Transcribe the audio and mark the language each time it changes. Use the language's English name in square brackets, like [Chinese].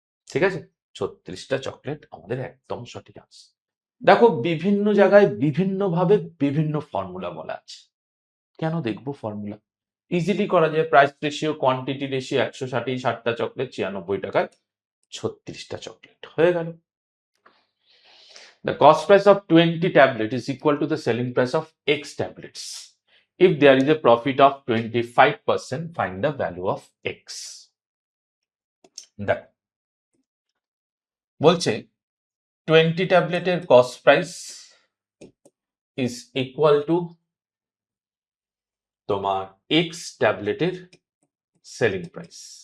[Bangla] ঠিক আছে, 36টা চকলেট আমাদের একদম সঠিক আনসার। দেখো বিভিন্ন জায়গায় বিভিন্ন ভাবে বিভিন্ন ফর্মুলা বলা আছে। কেন দেখবো ফর্মুলা? ইজিলি করা যায়, price ratio quantity ratio 160, 60টা chocolate 96 টাকায় 36টা চকলেট হয়ে গেল। [English] The cost price of 20 tablet is equal to the selling price of X tablets. If there is a profit of 25%, find the value of X. [Bangla] দেখ বলছে 20 ট্যাবলেটের cost price is equal to তোমার x ট্যাবলেটের selling price.